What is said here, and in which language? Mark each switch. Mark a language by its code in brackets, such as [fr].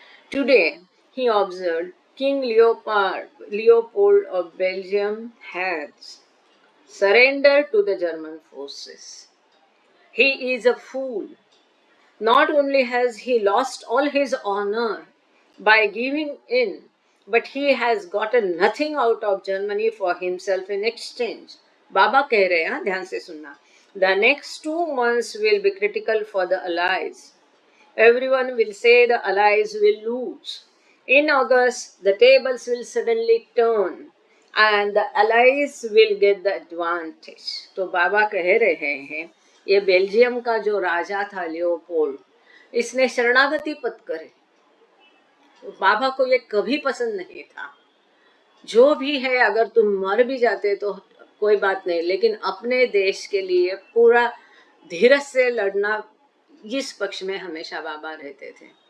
[en] Today, he observed, King Leopold of Belgium has surrendered to the German forces. He is a fool. Not only has he lost all his honor by giving in, but he has gotten nothing out of Germany for himself in exchange. [hi] बाबा कह रहे हैं, ध्यान से सुनना. [en] The next 2 months will be critical for the Allies. Everyone will say the Allies will lose. In August, the tables will suddenly turn and the Allies will get the advantage. [hi] तो बाबा कह रहे हैं ये बेल्जियम का जो राजा था Leopold, इसने शरणागति पद करे. तो बाबा को ये कभी पसंद नहीं था. जो भी है, अगर तुम मर भी जाते तो कोई बात नहीं, लेकिन अपने देश के लिए पूरा धीरज से लड़ना, इस पक्ष में हमेशा बाबा रहते थे.